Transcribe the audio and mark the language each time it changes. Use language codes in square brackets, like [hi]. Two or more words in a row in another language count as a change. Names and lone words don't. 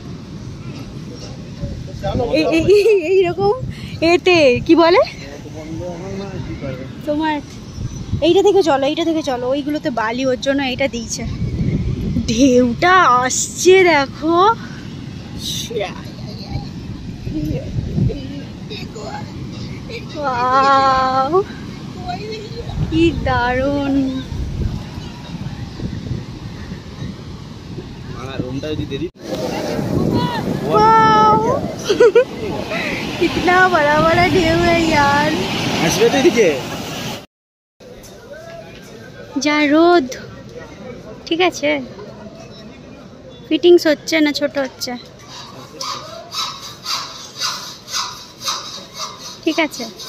[bn] এইরকম এতে কি বলে তোমার, এইটা থেকে চলো, এইটা থেকে চলো। ওইগুলোতে বালি, ওর জন্য এইটা দিয়েছে। ঢেউটা আসছে দেখো, কি দারুণ। [hi] कितना बड़ा बड़ा ढेउ है यार। [bn] যা রোদ। ঠিক আছে, ফিটিংস হচ্ছে না, ছোট হচ্ছে। ঠিক আছে।